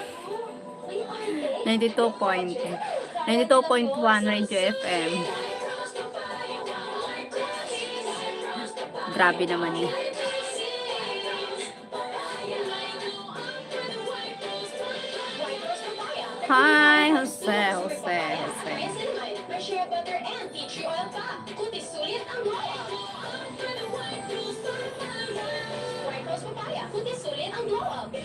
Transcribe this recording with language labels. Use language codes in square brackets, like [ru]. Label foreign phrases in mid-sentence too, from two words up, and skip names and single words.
[en] 92.1 Radio FM. [tl] Grabe naman yun. [en] Hi, Jose. Shea butter and tea tree oil pa. [tl] Kutis sulit ang [en] glow up. [tl] White rose papaya. Kutis sulit ang [en] glow up.